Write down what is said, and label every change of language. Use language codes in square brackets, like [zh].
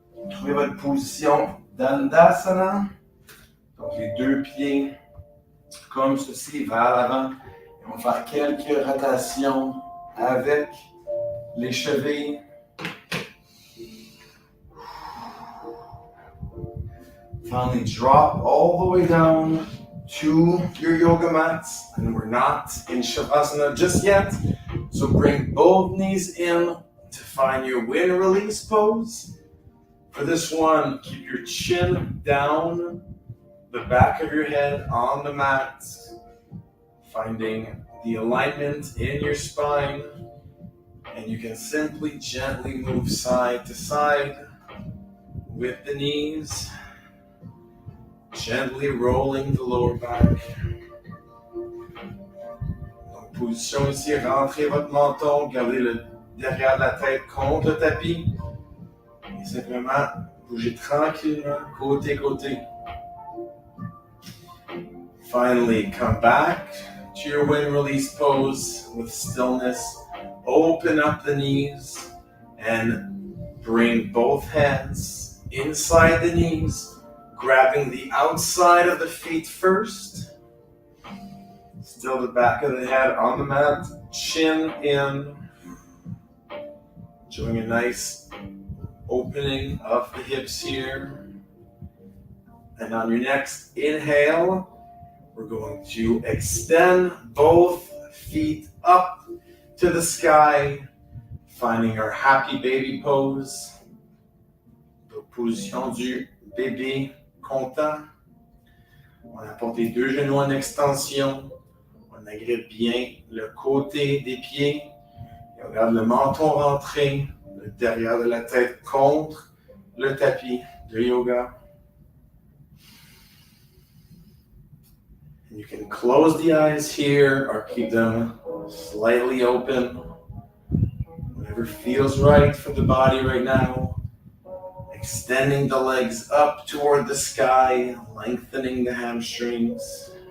[fr] Trouvez votre position d'Andasana. Donc les deux pieds comme ceci vers l'avant. Et on va faire quelques rotations avec les chevilles. [en] Finally, drop all the way down to your yoga mats. And we're not in Shavasana just yet. So bring both knees in to find your wind release pose. For this one, keep your chin down, the back of your head on the mat. Finding the alignment in your spine. And you can simply gently move side to side with the knees. Gently rolling the lower back. [fr] Donc, position ici, rentrez votre menton, gardez le derrière de la tête contre le tapis. Et simplement, bougez tranquillement, côté-côté. [en] Finally, come back to your wind release pose with stillness. Open up the knees and bring both hands inside the knees. Grabbing the outside of the feet first. Still the back of the head on the mat. Chin in. Doing a nice opening of the hips here. And on your next inhale, we're going to extend both feet up to the sky. Finding our happy baby pose. [fr] La position du bébé content. On apporte les deux genoux en extension. On agrippe bien le côté des pieds. Et on garde le menton rentré, le derrière de la tête contre le tapis de yoga. [en] And you can close the eyes here or keep them slightly open. Whatever feels right for the body right now. Extending the legs up toward the sky, lengthening the hamstrings.